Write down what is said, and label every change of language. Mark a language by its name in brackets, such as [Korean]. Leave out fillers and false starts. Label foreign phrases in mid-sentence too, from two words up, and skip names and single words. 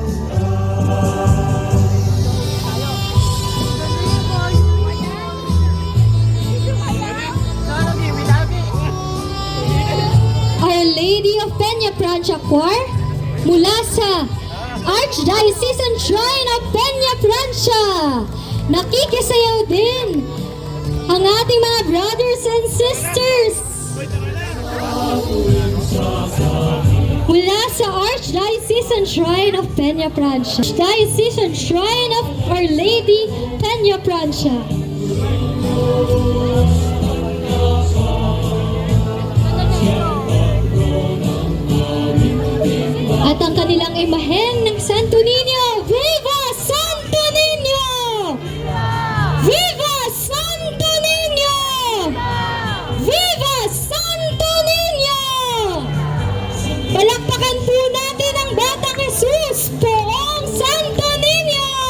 [Filipino] Our Lady of Peña Francia Choir mula sa Archdiocesan Shrine of Peña Francia. Nakikisayaw din ang ating mga [English] brothers and sisters [Filipino] mula sa Archdiocesan Shrine of Peña Francia. Archdiocesan Shrine of Our Lady Peña Francia. At ang kanilang imahen ng Santo Niño. Viva Santo Niño! Viva Santo Niño! Viva Santo Niño! Palakpakan po natin ang Batang Jesus, Poong Santo Niño!